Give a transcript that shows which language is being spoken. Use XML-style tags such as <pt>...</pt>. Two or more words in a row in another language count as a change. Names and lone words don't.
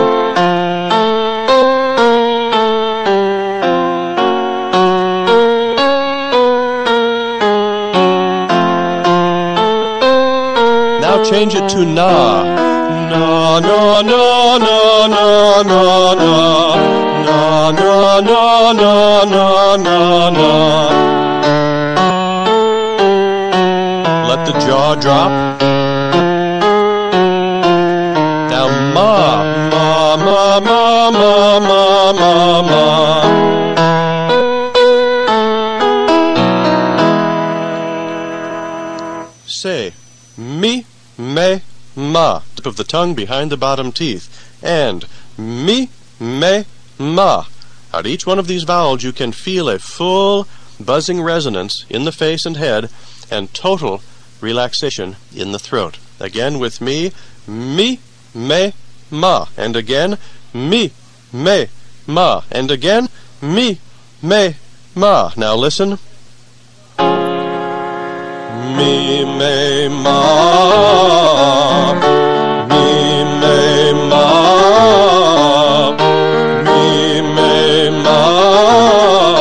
<en>Now change it to na. Na, na, na, na, na, na, na. Na, na, na, na, na, na, na. Let the jaw drop. Ma, ma, ma, ma, ma, ma, ma, ma. Say, mi, me, ma. Tip of the tongue behind the bottom teeth. And mi, me, ma. At each one of these vowels you can feel a full buzzing resonance in the face and head and total relaxation in the throat. Again with me, me, me, ma, and again, me, me, ma, and again, me, me, ma. Now listen. Me, me, ma, me, me, ma, me, me, ma.</en>